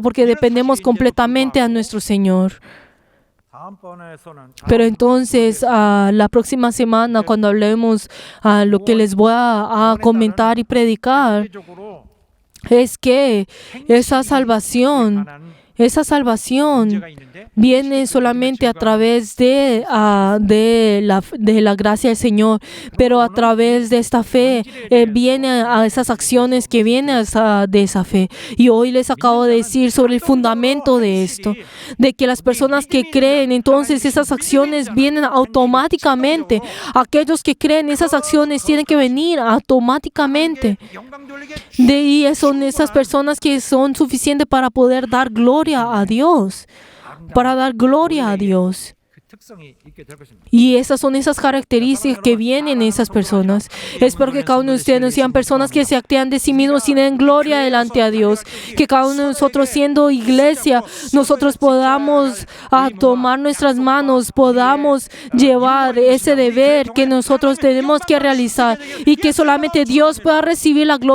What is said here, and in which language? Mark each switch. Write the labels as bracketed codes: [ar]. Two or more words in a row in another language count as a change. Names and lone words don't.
[es] Porque dependemos completamente a nuestro Señor. Pero entonces, la próxima semana, cuando hablemos lo que les voy a comentar y predicar, es que esa salvación esa salvación [ko] 문제가 있는데 [es] viene solamente a través de la gracia del Señor, pero a través de esta fe viene a esas acciones que vienen de esa fe. Y hoy les acabo de decir sobre el fundamento de esto, de que las personas que creen, entonces esas acciones vienen automáticamente. Aquellos que creen, esas acciones tienen que venir automáticamente. [ko] 영광 돌리게 [es] De ahí son esas personas que son suficientes para poder dar gloria a Dios, para dar gloria a Dios. [ko] 그 특성이 있게 될 것입니다. [es] Y esas son esas características que vienen en esas personas. Espero que cada uno de ustedes no sean personas que se actean de sí mismos y den gloria delante a Dios. Que cada uno de nosotros, siendo iglesia, nosotros podamos tomar nuestras manos, podamos llevar ese deber que nosotros tenemos que realizar y que solamente Dios pueda recibir la gloria.